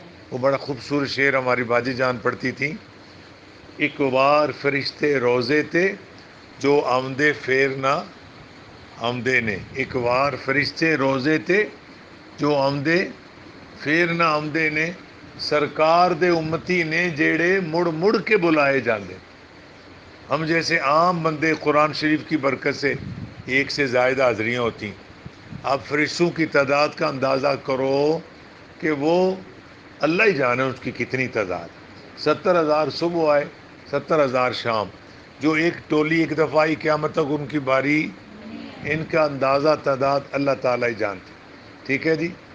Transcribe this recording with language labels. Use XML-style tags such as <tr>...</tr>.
<ur>وہ بڑا خوبصورت شعر ہماری باجی جان پڑھتی تھی.</ur> <pa>ایک بار فرشتے روزے تھے جو آمدے پھیر نہ آمدے نے. ایک بار فرشتے روزے تھے جو آمدے پھیر نہ آمدے نے. سرکار دے امتی نے جیڑے مڑ مڑ کے بلائے جاندے.</pa> <ur>ہم جیسے عام بندے قرآن شریف کی برکت سے 1 سے زائد حاضریاں ہوتی ہیں. آپ فرشتوں کی تعداد کا اندازہ کرو کہ وہ اللہ ہی جانے اس کی کتنی تعداد. 70,000 صبح آئے، 70,000 شام. جو ایک ٹولی ایک دفعہ آئی قیامت تک ان کی باری، ان کا اندازہ تعداد اللہ تعالیٰ ہی جانتے. ٹھیک ہے جی.</ur>